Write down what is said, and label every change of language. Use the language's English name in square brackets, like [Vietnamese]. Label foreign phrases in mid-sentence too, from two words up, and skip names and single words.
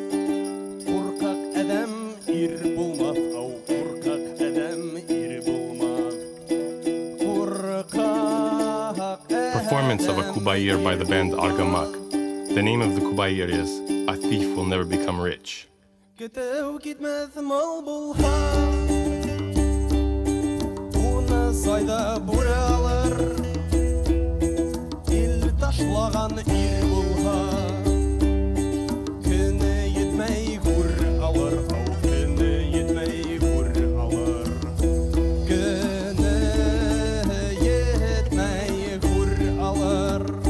[English] Performance of a Kubayir by the band Argamak. The name of the Kubayir is "A Thief Will Never Become Rich." [Bashkir] Кетеу китмәс мал булһа, уны сайда бүре алыр. Ил ташлаган ир булһа, көне йетмәй гүр алыр. Көне йетмәй гүр алыр. Көне йетмәй гүр алыр.